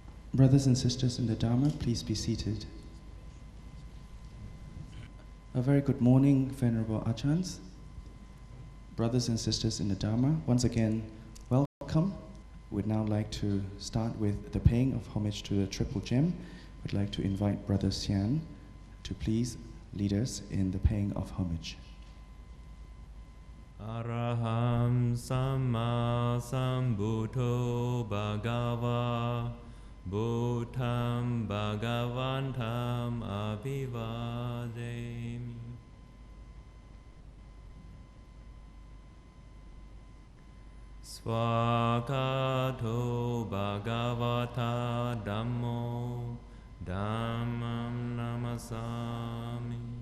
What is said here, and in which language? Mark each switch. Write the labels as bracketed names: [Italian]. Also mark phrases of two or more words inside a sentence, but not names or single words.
[English] Brothers and sisters in the Dharma, please be seated. A very good morning, Venerable Ajahns. Brothers and sisters in the Dharma, once again, welcome. We'd now like to start with the paying of homage to the Triple Gem. We'd like to invite Brother Xian to please lead us in the paying of homage. [Pali] Araham Samma Sambuddho Bhagava Buddham Bhagavantam Abhivademi. Swakato Bhagavata Dhammo Dhammam Namasami.